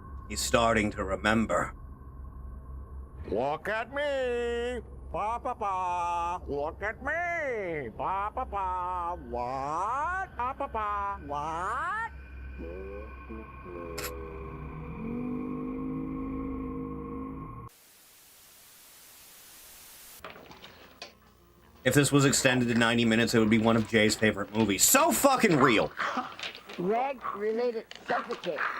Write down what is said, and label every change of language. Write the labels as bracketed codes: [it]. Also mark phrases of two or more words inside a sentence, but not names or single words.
[en] He's starting to remember. Look at me. Ba ba ba. Look at me. Ba ba ba. What? Ba ba ba. What? If this was extended to 90 minutes, it would be one of Jay's favorite movies. So fucking real. Reg-related suffocate.